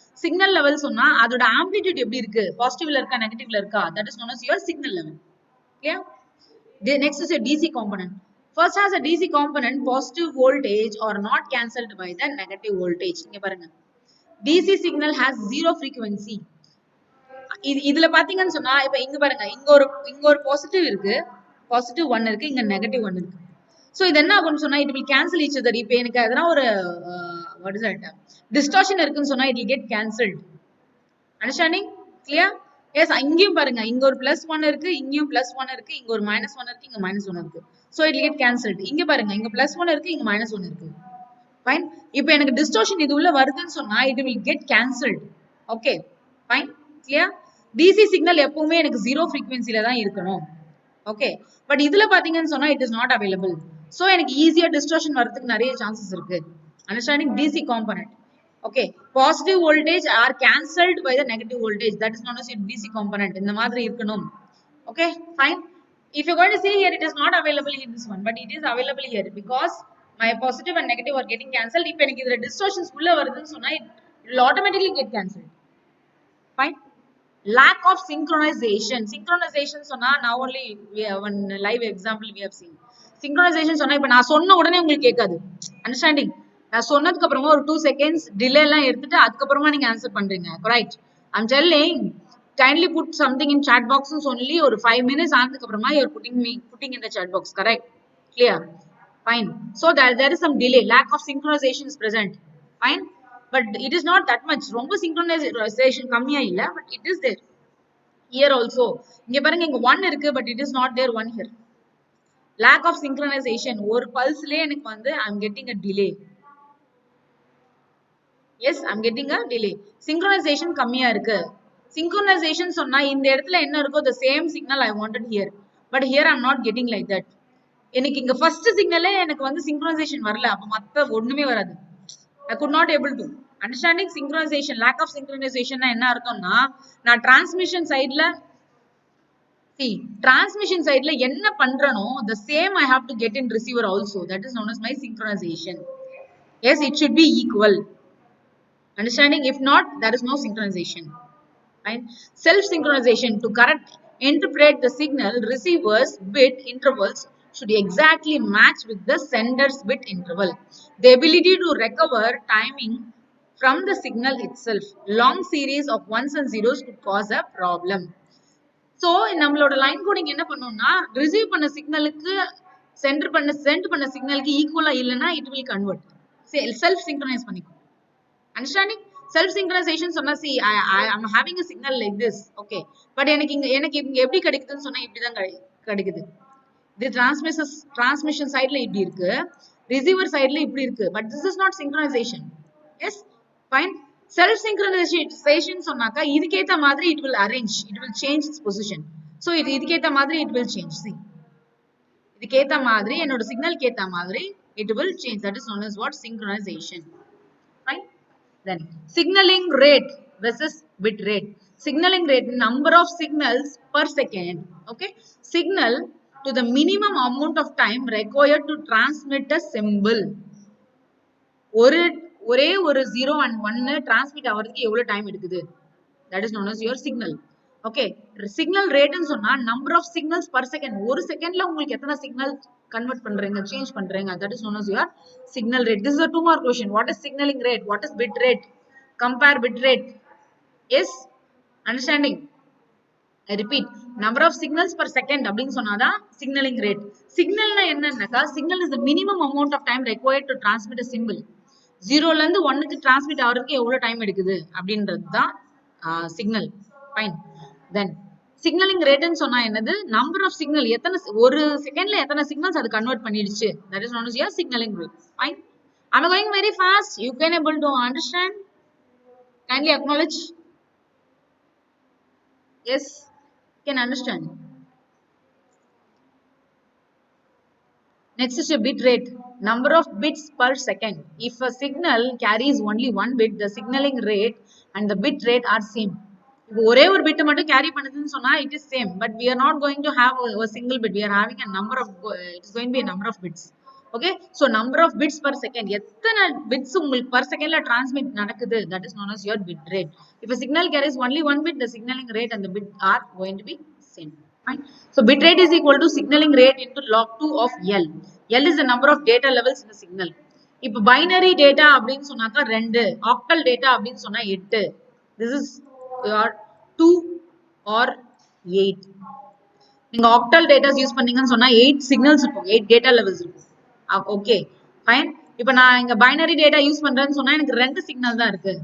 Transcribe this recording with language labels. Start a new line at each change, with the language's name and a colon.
Tamil: Signal level சொன்னா அதோட amplitude எப்படி இருக்கு, பாசிட்டிவ்ல இருக்கா நெகட்டிவ்ல இருக்கா,
English: that is known as your signal level. Okay. Next is a DC component. First has a DC component, positive voltage or not cancelled by the negative voltage.
Tamil: இங்க பாருங்க,
English: DC signal has zero frequency.
Tamil: இதுல பாத்தீங்கன்னு சொன்னா இப்ப இங்க பாருங்க, இங்க ஒரு பாசிட்டிவ் இருக்கு, பாசிட்டிவ் 1 இருக்கு, இங்க நெகட்டிவ் 1 இருக்கு.
English: So
Tamil: இது என்ன ஆகும்னு சொன்னா
English: it will cancel each other.
Tamil: இப்போ எனக்கு எதனா ஒரு
English: what is that distortion
Tamil: இருக்குன்னு சொன்னா
English: it will get cancelled. Understanding? Clear?
Tamil: Yes, இங்கேயும் பாருங்க, இங்க ஒரு +1 இருக்கு, இங்கேயும் +1 இருக்கு, இங்க ஒரு -1 இருக்கு, இங்க -1 இருக்கு.
English: So it will get cancelled.
Tamil: இங்க பாருங்க, இங்க +1 இருக்கு, இங்க -1 இருக்கு. Fine. இப்போ எனக்கு distortion இது உள்ள வருதுன்னு சொன்னா
English: it will get cancelled.
Tamil: Okay. Fine. Clear? DC signal எப்பவுமே எனக்கு 0 frequencyல தான் இருக்கணும்.
English: Okay. But
Tamil: இதுல பாத்தீங்கன்னு சொன்னா
English: it is not available.
Tamil: So எனக்கு ஈஸியா distortion வரதுக்கு நிறைய chances இருக்கு.
English: Understanding? DC component. Okay. Positive voltage are cancelled by the negative voltage. That is known as your DC component.
Tamil: இந்த மாதிரி இருக்கணும்.
English: Okay. Fine. If you're going to see here, it is not available in this one, but it is available here because my positive and negative are getting cancelled.
Tamil: இப்போ எனக்கு இதுல distortions உள்ள வருதுன்னு சொன்னா
English: it will automatically get cancelled. Fine. Lack of synchronization. Synchronization சொன்னா now only we have one live example we have seen.
Tamil: Synchronization சொன்னா இப்ப நான் சொன்ன உடனே உங்களுக்கு கேட்காது. Understanding? நான் சொன்னதுக்கு அப்புறமா ஒரு 2 seconds delay எல்லாம் எடுத்துட்டு அதுக்கப்புறமா நீங்க ஆன்சர் பண்றீங்க.
English: Correct? I'm telling kindly put something in chat box only
Tamil: ஒரு 5 minutes ஆனதுக்கு அப்புறமா
English: you are putting in the chat box. Correct? Clear? Fine. So there is some delay. Lack of synchronization is present. Fine. But it is not that much.
Tamil: ரொம்ப synchronization கம்மியா இல்ல,
English: but it is there. Here also.
Tamil: இங்க பாருங்க, இங்க 1 இருக்கு,
English: but it is not there 1 here. Lack of synchronization.
Tamil: ஒரு பல்ஸ்லயே எனக்கு வந்து
English: I'm getting a delay. Yes, I'm getting a delay.
Tamil: Synchronization கம்மியா இருக்கு.
English: Synchronization
Tamil: சொன்னா இந்த இடத்துல என்ன இருக்கோ
English: the same signal I wanted here. But here I'm not getting like that.
Tamil: எனக்கு இங்க first signalலே எனக்கு வந்து synchronization வரல. அப்ப மத்த ஒண்ணுமே வராது.
English: I could not able to. Understanding? Synchronization.
Tamil: Lack of synchronization என்ன அர்த்தம்னா நான் transmission sideல transmission sideல என்ன பண்றனோ
English: the same I have to get in receiver also. That is known as my synchronization. Yes, it should be equal. Understanding? If not, there is no synchronization. Right? Self-synchronization. To correct interpret the signal, receiver's bit intervals should exactly match with the sender's bit interval. The ability to recover timing from the signal itself. Long series of ones and zeros could cause a problem.
Tamil: So, நம்மளோட line coding என்ன பண்ணோம்னா receive பண்ண சிக்னலுக்கு send பண்ண சிக்னலுக்கு ஈக்குவலா இல்லைன்னா
English: it will convert.
Tamil: Self synchronise பண்ணிக்கும். Understanding?
English: Self synchronization சொன்னா see I am having a signal like this. Okay.
Tamil: But எனக்கு இங்க எப்படி கிடைக்குதுன்னு சொன்னா இப்படிதான் கிடைக்குது. The transmission sideல இப்படி இருக்கு, receiver sideல இப்படி இருக்கு.
English: But this is not synchronization. Yes? Fine. Self synchronization
Tamil: சொன்னாக்கா இதுக்கேத்த மாதிரி
English: it will arrange, it will change its position. So இதுக்கேத்த மாதிரி it will change. See.
Tamil: இதுக்கேத்த மாதிரி என்னோட சிக்னல் கேத்த மாதிரி
English: it will change. That is known as what? Synchronization. Fine. Then signaling rate. versus bit rate. Signaling rate, number of signals per second. Okay, signal to the minimum amount of time required to transmit a symbol.
Tamil: ஒரே ஒரு 0 and 1 transmit ஆகிறதுக்கு எவ்வளவு time எடுக்குது?
English: That is known as your signal. Okay, signal rate ன்னு சொன்னா number of signals per second.
Tamil: ஒரு செகண்ட்ல உங்களுக்கு எத்தனை சிக்னல் கன்வெர்ட் பண்றீங்க, சேஞ்ச் பண்றீங்க.
English: That is known as your signal rate. This is a 2 mark question. What is signaling rate? What is bit rate? Compare bit rate. Yes, understanding? I repeat, number of signals per second
Tamil: அப்படின்னு சொன்னாதான்
English: signaling rate.
Tamil: Signalனா என்னன்னாக்கா,
English: signal is the minimum amount of time required to transmit a symbol.
Tamil: 0ல இருந்து 1க்கு transmit ஆகிறதுக்கு எவ்வளவு time எடுக்குது அப்படின்றது தான் சிக்னல். ஃபைன். தென் சிக்னலிங் ரேட்னு சொன்னா என்னது? நம்பர் ஆஃப் சிக்னல், எத்தனை ஒரு செகண்ட்ல எத்தனை சிக்னல்ஸ் அது கன்வெர்ட் பண்ணிடுச்சு.
English: That is known as your signaling rate. Fine. I'm going very fast. You can able to understand? Kindly acknowledge. Yes, can understand. Next is a bit rate, number of bits per second. If a signal carries only one bit, the signaling rate and the bit rate are same.
Tamil: இப்போ ஒரே ஒரு bit மட்டும் carry பண்ணுதுன்னு சொன்னா
English: it is same, but we are not going to have a single bit. We are having a number of, it is going to be a number of bits. Okay, so number of bits per second,
Tamil: எத்தனை bits உங்களுக்கு per secondல transmit நடக்குது,
English: that is known as your bit rate. If a signal carries only one bit, the signaling rate and the bit are going to be same. Fine. So bit rate is equal to signaling rate into log 2 of L. L is the number of data levels in the signal.
Tamil: இப்போ binary data அப்படின்னு சொன்னாக்கா 2, octal data அப்படின்னு சொன்னா 8.
English: This is your 2 or 8.
Tamil: நீங்க octal data use பண்ணீங்கன்னு சொன்னா 8 signals இருக்கும், 8 data levels இருக்கும். Okay, fine. இப்போ நான் இங்க binary data யூஸ் பண்றேன்னு சொன்னா எனக்கு 2 signal தான் இருக்கு.